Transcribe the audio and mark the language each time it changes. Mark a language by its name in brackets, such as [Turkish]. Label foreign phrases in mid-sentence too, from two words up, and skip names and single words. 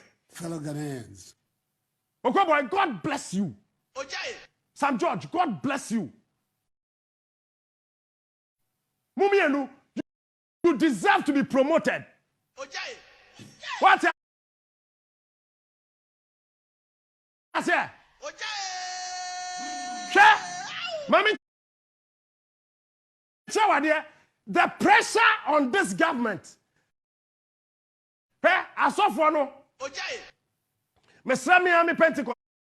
[English] fellow Ghanaians. Okay, boy, God bless you. Sam George, God bless you. Mumienu, you deserve to be promoted. What? I say. Mami, the pressure on this government. Hey, I saw for no. Mr. Miami Pentecost.